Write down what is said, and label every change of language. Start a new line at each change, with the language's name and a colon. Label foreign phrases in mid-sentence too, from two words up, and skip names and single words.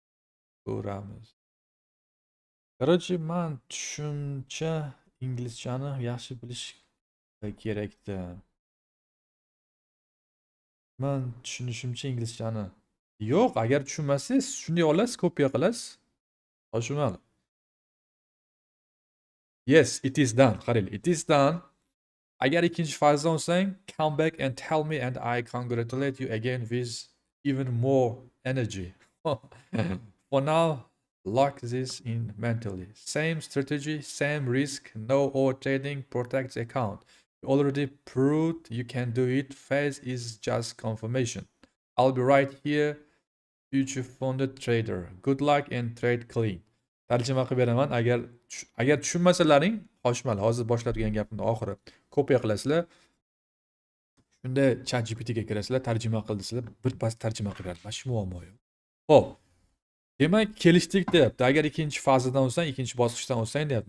Uzbek: Короче, men tushuncha inglizchani yaxshi bilish kerakda. Men tushunishimcha inglizchani. Yo'q, agar tushunmasangiz shunday olasiz, kopiya qilasiz. Tushunadi.
English: Yes, it is done. Qarang, it is done.
Uzbek: Agar ikkinchi fazdan olsang,
English: come back and tell me and I congratulate you again with even more energy. For now, lock this in mentally. Same strategy, same risk, no overtrading, protects account. You already proved you can do it. Phase is just confirmation. I'll be right here, future funded trader. Good luck and trade clean.
Uzbek: Tarjima qilib beraman. Agar tushunmasalaring, xoshmal, hozir boshlatgan gapimni oxiri kopiya qilasizlar. Shunda ChatGPTga kirasizlar, tarjima qil desizlar, birpas tarjima qilib beradi. Mana shu muammo yo'q. Xo'p. Demak, kelishdik deyapti. Agar ikkinchi fazadan olsang, ikkinchi bosqichdan olsang deyapti.